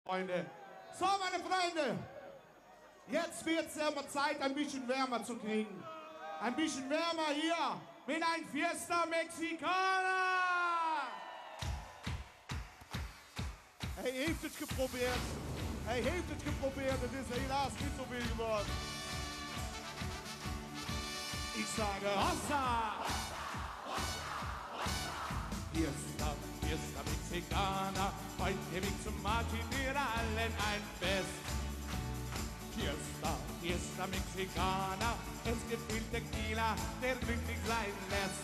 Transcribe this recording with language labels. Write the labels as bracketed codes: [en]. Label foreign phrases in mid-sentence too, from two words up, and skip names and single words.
[de] Freunde. So, meine Freunde, jetzt wird es aber Zeit, ein bisschen wärmer zu kriegen. Ein bisschen wärmer hier mit ein Fiesta Mexicana. [nl] Hij heeft het geprobeerd. Hij heeft het geprobeerd. Het is helaas niet zoveel geworden. [de] Ich sage Hossa! Fiesta, Fiesta Mexicana, heute Weg zum Martin, wir allen ein Fest. Fiesta, Fiesta Mexicana, es gibt viel Tequila, der glücklich sein lässt.